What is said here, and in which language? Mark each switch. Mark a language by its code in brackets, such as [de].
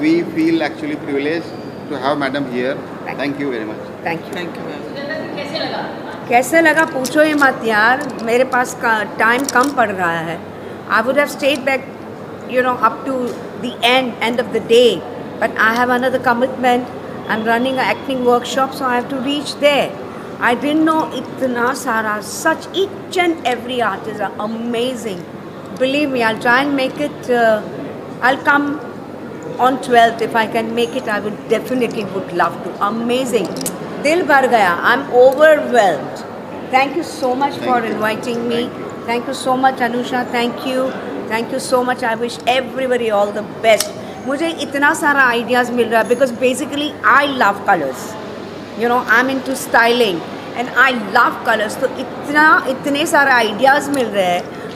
[en] we feel actually privileged to have madam here. Thank Thank you very much. Thank you. Thank you ma'am [hi] कैसे लगा पूछो ही मत यार, मेरे पास टाइम कम पड़ रहा है. [en] I would have stayed back up to the end of the day, but I have another commitment. I am running a acting workshop, so I have to reach there. I didn't know [hi] इतना सारा, [en] Such each and every artist are amazing. Believe me, I will try and make it. I will come on 12th. If I can make it, I would definitely would love to. Amazing. [hi] Dil bhar gaya. [en] I'm overwhelmed. Thank you so much for inviting me. Thank you so much, Anusha. Thank you. Thank you so much. I wish everybody all the best. [hi] मुझे इतना सारा ideas मिल रहा है [en] because basically I love colors. I'm into styling and I love colors. [hi] तो इतने सारे ideas मिल रहे हैं.